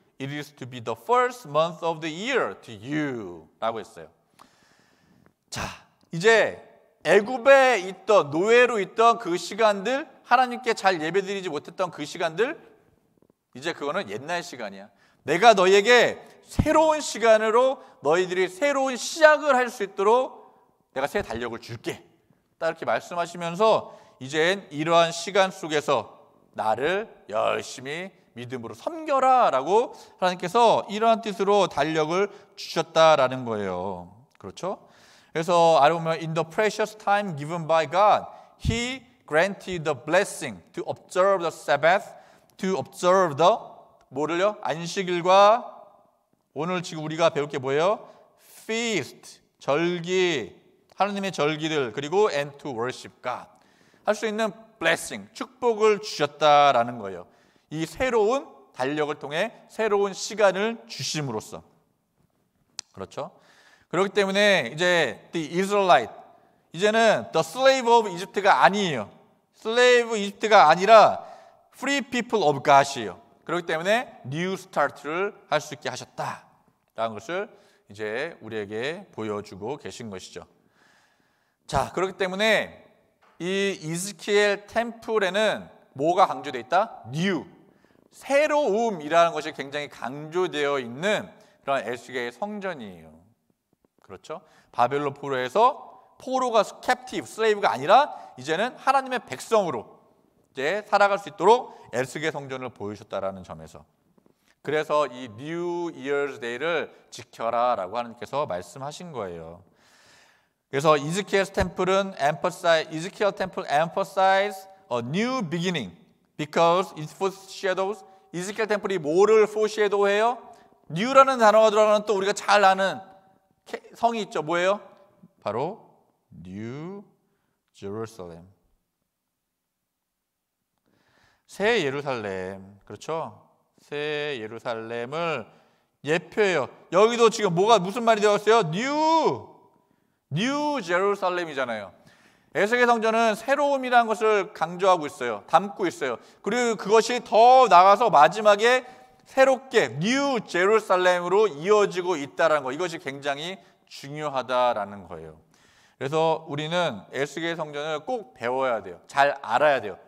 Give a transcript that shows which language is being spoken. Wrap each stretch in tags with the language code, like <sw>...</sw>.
<en>It is to be the first month of the year to you.</en> <ko>라고 했어요. 자, 이제 애굽에 있던 노예로 있던 그 시간들, 하나님께 잘 예배드리지 못했던 그 시간들, 이제 그거는 옛날 시간이야. 내가 너희에게 새로운 시간으로 너희들이 새로운 시작을 할 수 있도록 내가 새 달력을 줄게. 딱 이렇게 말씀하시면서 이젠 이러한 시간 속에서 나를 열심히 믿음으로 섬겨라 라고 하나님께서 이러한 뜻으로 달력을 주셨다라는 거예요. 그렇죠? 그래서 아래 보면</ko> <en>In the precious time given by God, He granted the blessing to observe the Sabbath, to observe the</en> <ko>뭐를요? 안식일과 오늘 지금 우리가 배울 게 뭐예요?</ko> <en>Feast,</en> <ko>절기, 하나님의 절기들, 그리고</ko> <en>and to worship God.</en> <ko>할 수 있는 blessing, 축복을 주셨다라는 거예요. 이 새로운 달력을 통해 새로운 시간을 주심으로써. 그렇죠? 그렇기 때문에 이제 the Israelite, 이제는</ko> <en>the slave of Egypt</en> <ko>가 아니에요.</ko> <en>slave Egypt가</en> <ko>아니라</ko> <en>free people of God이에요.</en> <ko>그렇기 때문에 new start를 할 수 있게 하셨다라는 것을 이제 우리에게 보여주고 계신 것이죠. 자, 그렇기 때문에 이 이스키엘 템플에는 뭐가 강조되어 있다? new, 새로움이라는 것이 굉장히 강조되어 있는 그런 에스겔의 성전이에요. 그렇죠? 바벨론 포로가 captive, slave가 아니라 이제는 하나님의 백성으로 이제 살아갈 수 있도록 에스겔 성전을 보여주셨다라는 점에서, 그래서 이 New Year's Day를 지켜라라고 하나님께서 말씀하신 거예요. 그래서 이스키엘 템플은</ko> <en>Ezekiel Temple emphasize a new beginning because it foreshadows.</en> <ko>이스키엘 템플이 뭐를 foreshadow해요? new라는 단어가 들어가는 또 우리가 잘 아는 성이 있죠. 뭐예요? 바로 New Jerusalem. 새 예루살렘. 그렇죠? 새 예루살렘을 예표해요. 여기도 지금 무슨 말이 되었어요? New Jerusalem이잖아요. 에스겔 성전은 새로움이라는 것을 강조하고 있어요. 담고 있어요. 그리고 그것이 더 나가서 마지막에 새롭게 New Jerusalem으로 이어지고 있다는 거, 이것이 굉장히 중요하다라는 거예요. 그래서 우리는 에스겔 성전을 꼭 배워야 돼요. 잘 알아야 돼요.</ko>